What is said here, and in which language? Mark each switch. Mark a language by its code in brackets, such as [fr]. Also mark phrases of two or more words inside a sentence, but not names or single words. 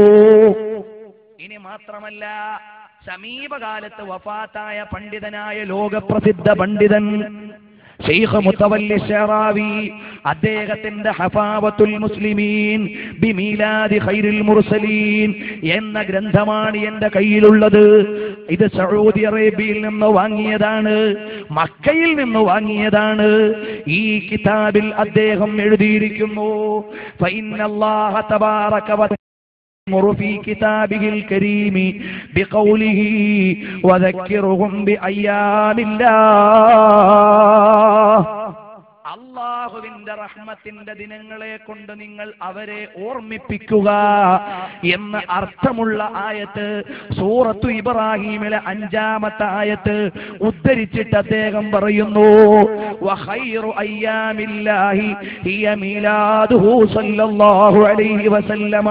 [ml] ഇനി മാത്രമല്ല, സമീപകാലത്ത് വഫാത്തായ പണ്ഡിതനായ ലോകപ്രസിദ്ധ പണ്ഡിതൻ ശൈഖ് മുത്തവല്ലി ശറാവി, അദ്ദേഹത്തിന്റെ ഹഫാവത്തുൽ മുസ്ലിമീൻ ബിമീലാദി ഖൈറിൽ മുർസലീൻ എന്ന ഗ്രന്ഥമാണ് എന്റെ കയ്യിലുള്ളത്. ഇത് സൗദി അറേബ്യയിൽ നിന്ന് വാങ്ങിയതാണ്, മക്കയിൽ നിന്ന് വാങ്ങിയതാണ്. ഈ കിതാബിൽ അദ്ദേഹം എഴുതിയിരിക്കുന്നു, [ar] فإن الله تبارك و في كتابه الكريم بقوله وذكرهم بأيام الله. [ml] അല്ലാഹുവിന്റെ എന്റെ റഹ്മത്തിന്റെ ദിനങ്ങളെ കൊണ്ട് നിങ്ങൾ അവരെ ഓർമ്മിപ്പിക്കുക എന്ന അർത്ഥമുള്ള ആയത്ത് സൂറത്തു ഇബ്രാഹീമിലെ 5-ാമത്തെ ആയത്ത് ഉദ്ധരിച്ചിട്ട് അദ്ദേഹം പറയുന്നു, [ar] وخير أيام الله هي ميلاده صلى الله عليه وسلم.